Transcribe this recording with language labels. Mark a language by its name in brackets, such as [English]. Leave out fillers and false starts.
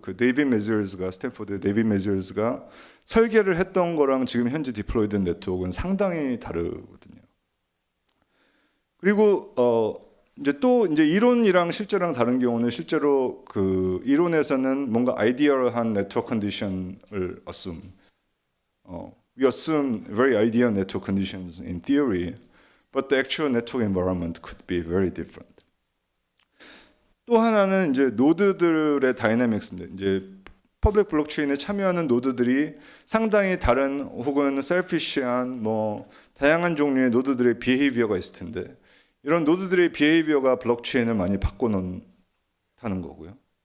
[Korean] 데이빗 메저스가 스탠포드 데이빗 메저스가 설계를 했던 거랑 지금 현재 디플로이된 네트워크는 상당히 다르거든요. 그리고 이제 또 이제 이론이랑 실제랑 다른 경우는 실제로 이론에서는 뭔가 아이디얼한 네트워크 컨디션을 assume. [English] We assume very ideal network conditions in theory, but the actual network environment could be very different. [Korean] 또 하나는 이제 노드들의 다이내믹스인데 이제 퍼블릭 블록체인에 참여하는 노드들이 상당히 다른 혹은 셀피시한 뭐 다양한 종류의 노드들의 비헤이비어가 있을 텐데 이런 노드들의 비헤이비어가 블록체인을 많이 바꿔놓다는 거고요.